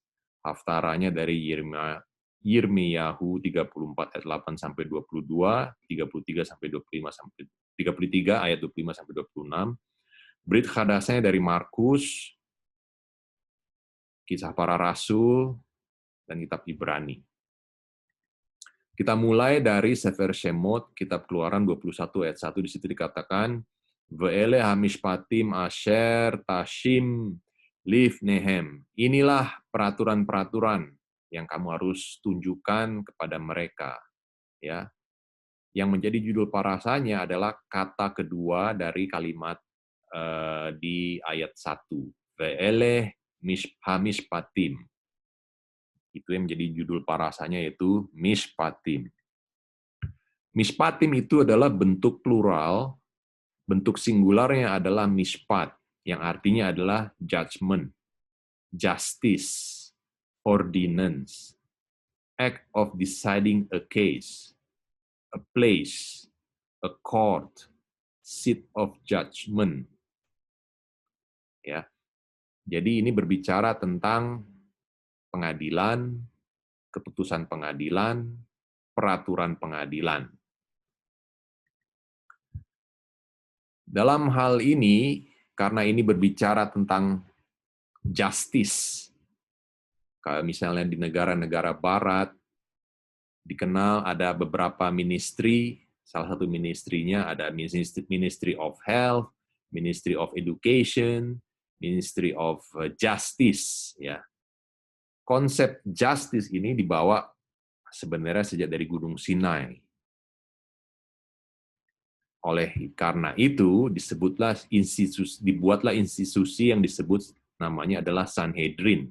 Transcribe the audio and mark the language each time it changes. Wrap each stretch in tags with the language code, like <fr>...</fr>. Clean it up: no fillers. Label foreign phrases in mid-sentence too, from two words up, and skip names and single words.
<id>Haftaranya dari Yirmiyahu 34 ayat 8 sampai 22, 33 sampai 25 sampai 33 ayat 25 sampai 26. Brit Hadasnya dari Markus, Kisah Para Rasul, dan Kitab Ibrani. Kita mulai dari Sefer Shemot, Kitab Keluaran 21 ayat 1, di situ dikatakan,</id> <he>ואלה המשפטים אשר תשים לפניהם.</he> <id>Inilah peraturan-peraturan yang kamu harus tunjukkan kepada mereka. Ya. Yang menjadi judul parasanya adalah kata kedua dari kalimat di ayat 1.</id> <he>ואלה המשפטים.</he> <id>Itu yang menjadi judul parasanya, yaitu Mishpatim. Mishpatim itu adalah bentuk plural, bentuk singularnya adalah mishpat, yang artinya adalah</id> <en>judgment, justice, ordinance, act of deciding a case, a place, a court, seat of judgment.</en> <id>Ya. Jadi ini berbicara tentang pengadilan, keputusan pengadilan, peraturan pengadilan. Dalam hal ini, karena ini berbicara tentang justice, kalau misalnya di negara-negara barat, dikenal ada beberapa ministry, salah satu ministrinya ada</id> <en>Ministry of Health, Ministry of Education, Ministry of Justice.</en> <id>Ya. Konsep justice ini dibawa sebenarnya sejak dari Gunung Sinai. Oleh karena itu, dibuatlah institusi yang disebut namanya adalah Sanhedrin.</id>